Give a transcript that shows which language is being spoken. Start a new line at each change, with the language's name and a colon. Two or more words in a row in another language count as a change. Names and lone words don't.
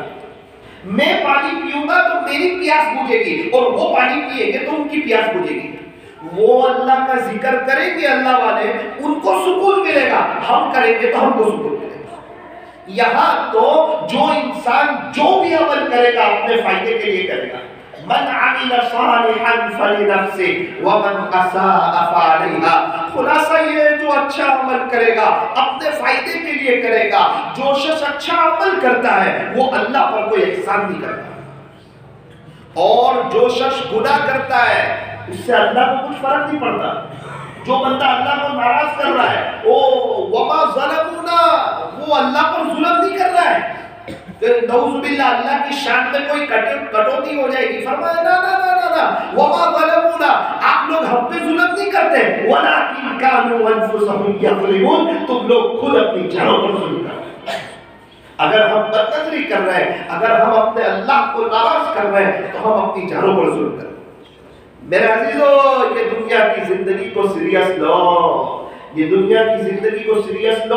Hindi: मैं पानी पीऊंगा तो मेरी प्यास बुझेगी और वो पानी पिएंगे तो उनकी प्यास बुझेगी। वो अल्लाह का जिक्र करेंगे अल्लाह वाले, उनको सुकून मिलेगा, हम करेंगे तो हमको सुकून मिलेगा। यहाँ तो जो इंसान जो भी अमल करेगा अपने फायदे के लिए करेगा।
Arabic: من عمل صالحا فلنفسه ومن أساء فعليها.
Hindi: खुलासा ये है, जो अच्छा अमल करेगा अपने फायदे के लिए करेगा। जो शख्स अच्छा अमल करता है वो अल्लाह पर कोई एहसान नहीं करता, और जो शख्स गुनाह करता है उससे अल्लाह को कुछ फर्क नहीं पड़ता। जो बंदा अल्लाह को नाराज कर रहा है, ओ
Arabic: وما ظلمونا,
Hindi: वो अल्लाह पर जुल्म नहीं कर रहा है। नऊज़ुबिल्लाह, अल्लाह की शान में कोई कटौती हो जाएगी। फरमाया ना ना ना ना ना,
Arabic: وما ظلمونا,
Hindi: आप लोग हम पे जुल्म नहीं करते,
Arabic: ولكن كانوا أنفسهم يظلمون,
Hindi: तुम लोग खुद अपनी जानों पर जुल्म करते हैं। अगर हम बदनजरी कर रहे हैं, अगर हम अपने अल्लाह को नाराज कर रहे हैं तो हम अपनी जानों पर जुल्म कर रहे हैं। मेरे अजीजों, ये दुनिया की जिंदगी को सीरियस लो, ये दुनिया की जिंदगी को सीरियस लो।